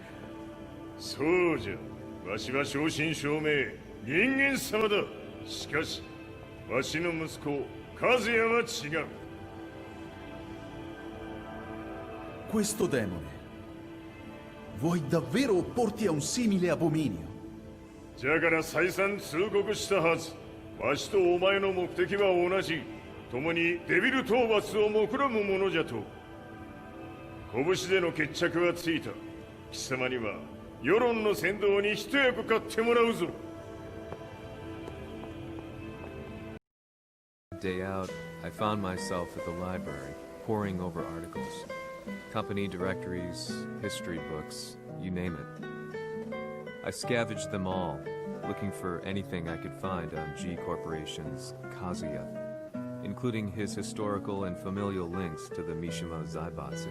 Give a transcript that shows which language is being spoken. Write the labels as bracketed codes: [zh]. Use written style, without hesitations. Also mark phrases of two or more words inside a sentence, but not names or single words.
[ja] そうじゃ。わしは正真正銘人間様だ。しかしわしの息子和也は違う。 [it] Questo demone, vuoi davvero opporti a un simile abominio? [ja] じゃから再三通告したはず。わしとお前の目的は同じ。共にデビル討伐を目論むものじゃと。拳での決着はついた。貴様には世論の先導に一役買ってもらうぞ。 [en] Day out, I found myself at the library, poring over articles. Company directories, history books, you name it. I scavenged them all, looking for anything I could find on G Corporation's Kazuya, including his historical and familial links to the Mishima Zaibatsu.